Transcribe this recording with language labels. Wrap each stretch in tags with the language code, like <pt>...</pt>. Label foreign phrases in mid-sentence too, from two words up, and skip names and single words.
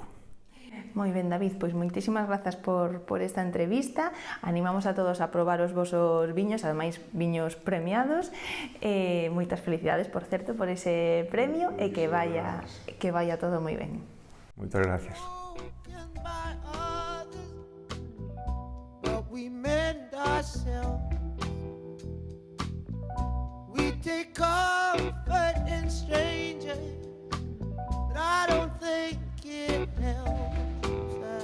<gl>Moi ben, David, pois moitísimas grazas por esta entrevista. Animamos a todos a probar os vosos viños, ademais viños premiados. Moitas felicidades, por certo, por ese premio e que vaya todo moi ben. Moitas gracias.</gl> <en>Take comfort in strangers, but I don't think it helps.</en>